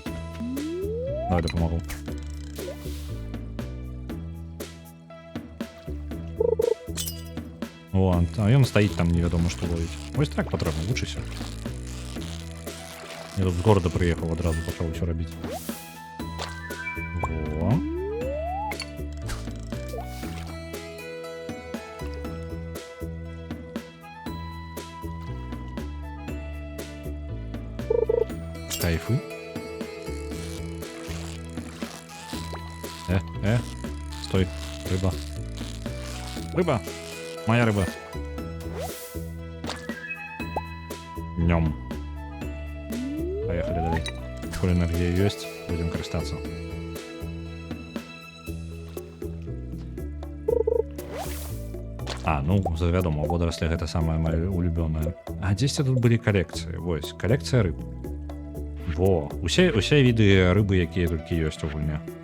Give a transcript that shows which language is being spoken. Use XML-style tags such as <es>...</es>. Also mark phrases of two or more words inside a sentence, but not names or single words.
<be>Давай дапамагу. О, а ён стаіць там, невядома што ловіць. Вось так патрэбна, вучыся. Я тут з горада прыехаў, адразу пачаў усё рабіць. Во. Кайфы. Стой, рыба.</be> <ru>Рыба! Моя рыба. Нём. Поехали далее. Коль энергия есть, будем користаться.</ru> <be>А, ну, вядома, водоросли гэта самая моя улюбёная. А дзесьці тут былі калекцыі. Вось, калекцыя рыб. Во, усе віды рыбы, якія толькі ёсць у гульне.</be>